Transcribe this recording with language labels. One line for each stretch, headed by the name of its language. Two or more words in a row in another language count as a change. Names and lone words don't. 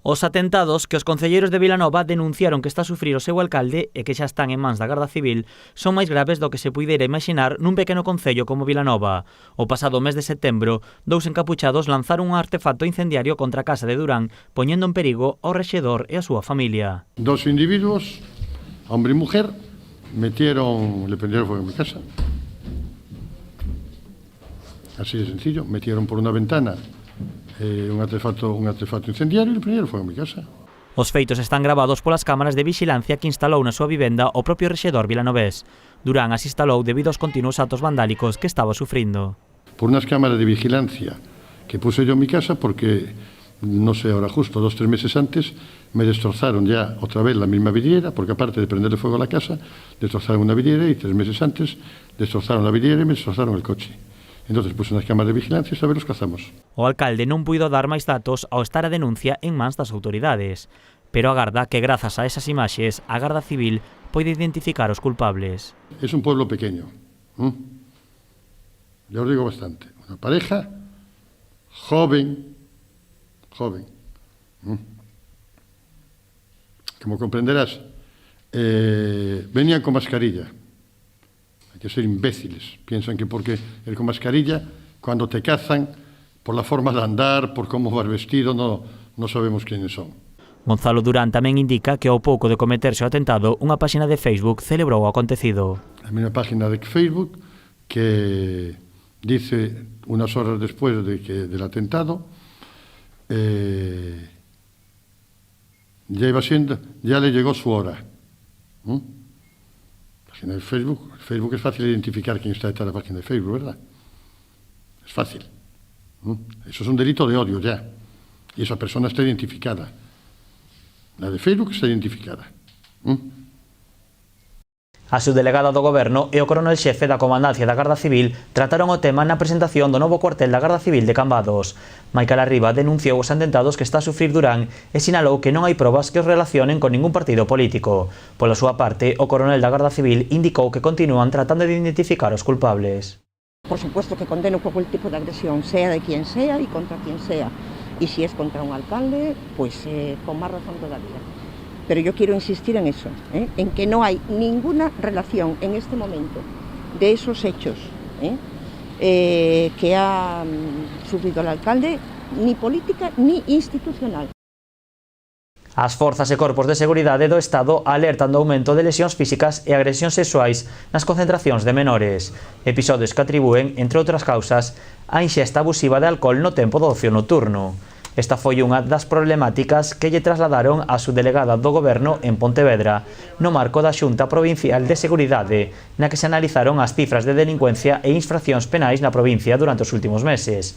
Galician: Os atentados que os concelleiros de Vilanova denunciaron que está a sufrir o seu alcalde e que xa están en mans da Garda Civil son máis graves do que se puidera imaginar nun pequeno concello como Vilanova. O pasado mes de setembro, 2 encapuchados lanzaron un artefacto incendiario contra a casa de Durán, poñendo en perigo ao rexedor e a súa familia.
Spanish: 2 individuos, hombre e mujer, le prendieron fuego en mi casa. Así de sencillo, metieron por una ventana un artefacto incendiario e le prendieron fuego en mi casa.
Galician: Os feitos están gravados polas cámaras de vixilancia que instalou na súa vivenda o propio rexedor vilanovés. Durán as instalou debido aos continuos actos vandálicos que estaba sufrindo.
Spanish: Por unas cámaras de vigilancia que puse yo en mi casa porque, no sé, ahora justo 2 o 3 meses antes, me destrozaron ya otra vez la misma vidriera, porque aparte de prenderle fuego a la casa, destrozaron una vidriera y 3 meses antes destrozaron la vidriera y me destrozaron el coche. Entonces puse unas cámaras de vigilancia
Galician: e a ver os cazamos. O alcalde non puido dar máis datos ao estar a denuncia en mans das autoridades, pero agarda que grazas a esas imaxes a Garda Civil pode identificar os culpables.
Spanish: Es un pueblo pequeño. Ya os digo bastante. Una pareja joven. Como comprenderás, venían con mascarilla. Hay que ser imbéciles. Piensan que porque ir con mascarilla, cuando te cazan, por la forma de andar, por cómo vas vestido, no sabemos quiénes son.
Galician: Gonzalo Durán tamén indica que ao pouco de cometerse o atentado, unha páxina de Facebook celebrou o acontecido.
Spanish: Hay una página de Facebook que dice, unas horas después del atentado, ya le llegó su hora. Página de Facebook. Facebook es fácil identificar quién está detrás de la página de Facebook, ¿verdad? Es fácil. Eso es un delito de odio ya. Y esa persona está identificada. La de Facebook está identificada.
Galician: A subdelegada do Goberno e o coronel xefe da Comandancia da Garda Civil trataron o tema na presentación do novo cuartel da Garda Civil de Cambados. Maical Arriba denunciou os atentados que está a sufrir Durán e sinalou que non hai probas que os relacionen con ningún partido político. Pola súa parte, o coronel da Garda Civil indicou que continúan tratando de identificar os culpables.
Spanish: Por supuesto que condeno cualquier tipo de agresión, sea de quien sea y contra quien sea. Y si es contra un alcalde, pues con más razón todavía. Pero yo quiero insistir en eso, en que no hay ninguna relación en este momento de esos hechos que ha sufrido el alcalde, ni política ni institucional.
Galician: As forzas e corpos de seguridade do Estado alertan do aumento de lesións físicas e agresións sexuais nas concentracións de menores, episodios que atribúen, entre outras causas, a inxesta abusiva de alcohol no tempo do ocio nocturno. Esta foi unha das problemáticas que lle trasladaron a subdelegada do Goberno en Pontevedra, no marco da Xunta Provincial de Seguridade, na que se analizaron as cifras de delincuencia e infraccións penais na provincia durante os últimos meses.